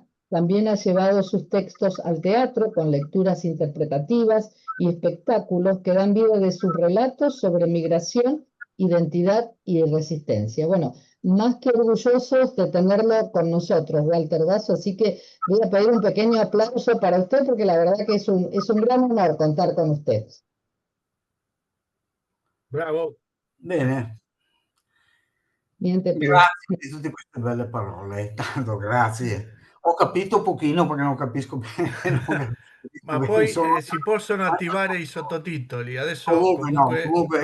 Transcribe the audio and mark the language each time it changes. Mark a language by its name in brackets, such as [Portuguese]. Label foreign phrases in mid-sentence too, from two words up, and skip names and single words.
[Spanish] También ha llevado sus textos al teatro con lecturas interpretativas y espectáculos que dan vida de sus relatos sobre migración, identidad y resistencia. Bueno, más que orgullosos de tenerlo con nosotros, Walter Basso, así que voy a pedir un pequeño aplauso para usted porque la verdad que es un gran honor contar con usted. Bravo. [Italian] Bene. Niente più. Grazie di tutte queste belle parole, tanto grazie. Ho capito un pochino perché non capisco bene. Ma poi si possono attivare i sottotitoli, adesso comunque ha